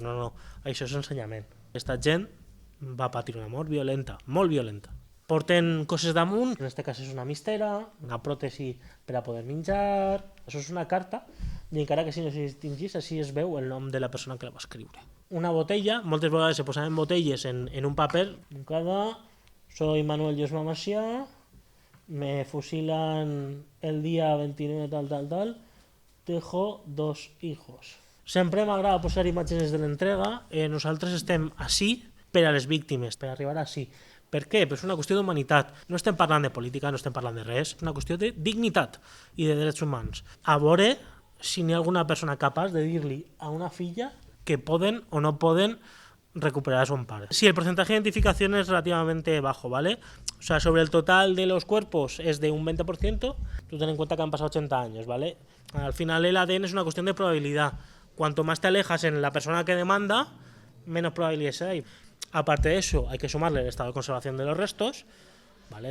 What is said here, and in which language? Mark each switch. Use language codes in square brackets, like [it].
[ca] No, això és ensenyament. Aquesta gent va patir una mort violenta, molt violenta. Porten coses damunt, en aquest cas és una mistera, una pròtesi per a poder menjar. Això és una carta, i encara que si no s'hi distingís, així es veu el nom de la persona que la va escriure. Una botella, moltes vegades se posaven botelles en un paper. [es] Cada, soy Manuel Llosma Macià, me fusilan el día 29 tal, dejo 2 hijos. [ca] Sempre m'agrada posar imatges de l'entrega. Nosaltres estem així per a les víctimes, per arribar així. Per què? Perquè és una qüestió d'humanitat. No estem parlant de política, no estem parlant de res, és una qüestió de dignitat i de drets humans. A veure si n'hi ha alguna persona capaç de dir-li a una filla que poden o no poden recuperar a son padre. [es] Si el porcentaje de identificación es relativamente bajo, ¿vale? O sea, sobre el total de los cuerpos es de un 20%, tú ten en cuenta que han pasado 80 años, ¿vale? Al final el ADN es una cuestión de probabilidad. Cuanto más te alejas en la persona que demanda, menos probabilidades hay. Aparte de eso, hay que sumarle el estado de conservación de los restos, ¿vale?